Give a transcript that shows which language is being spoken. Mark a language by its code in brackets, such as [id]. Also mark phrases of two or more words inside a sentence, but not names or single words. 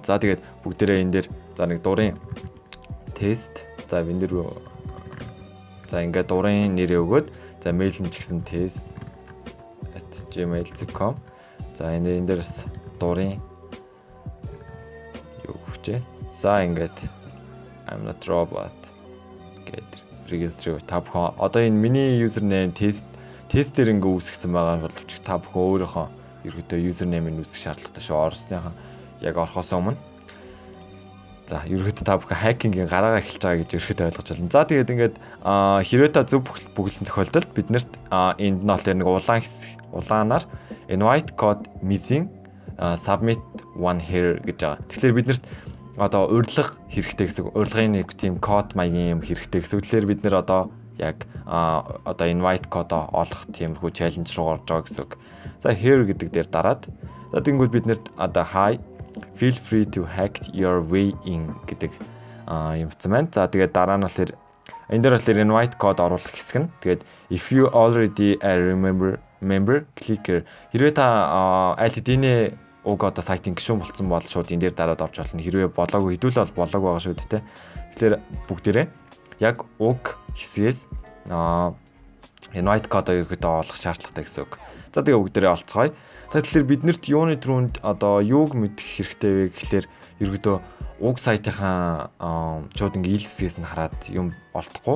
[mn] За тэгээд бүгдээрээ энэ дээр за нэг дурын тест за энэ дээр за ингээд дурын нэрээ өгөөд за мэйл нь ч гэсэн test@gmail.com за энэ дээр бас дурын юу өгчээ. За ингээд [en] I'm not robot [mn] гэдэг register та бүхэн одоо энэ миний username тестээр ингээ үүсгэсэн байгаа боловч та бүхэн өөрийнхөө ерөөдөө username-ийг үүсгэх шаардлагатай шүү. Орсныхан яг орохоос өмнө. За ерөөдөө та бүхэн хакингийн гараагаа эхэлж байгаа гэж ерөөдөө ойлгож байна. За тэгээд ингээд хэрвээ та зөв бүгэлсэн тохиолдолд биднэрт энд нь болохоор нэг улаанаар [en] invite code missing submit one here [mn] гэж байгаа. Тэгэхээр биднэрт одоо урилга хэрэгтэй гэсэн. Урилгын нэг тийм код маягийн юм хэрэгтэй гэсэн. Тэгэхээр бид нэр одоо яг одоо [en] invite code [mn] олох тиймэрхүү challenge руу орж байгаа гэсэн. За here гэдэг дээр дараад за тэнгууд бид нэрт одоо [en] hi feel free to hack your way in [mn] гэдэг юм хэлсэн байна. За тэгээд дараа нь болохоор энэ дээр болохоор [en] invite code [mn] оруулах хэсэг нь. [en] Тэгээд if you already member click here. [mn] Хэрвээ та аль хэдийн уг одоо сайтын гишүүн болцсон бол шууд энэ дээр дараад орж болно. Хэрвээ болоогүй хэдүүл бол болоог байгаа шүү дээ. Тэгэхээр бүгдээрээ яг уг хэсгээс [en] invite code [mn] ерөөдөө олох шаардлагатай гэсэн үг. За тэгээ бүгдээрээ олцгоё. Тэгэхээр биднэрт юуны түрүүнд одоо юуг мэдэх хэрэгтэй вэ гэхлээр ерөөдөө уг сайтынхаа шууд ингээ ил хэсгээс нь хараад юм олдохгүй.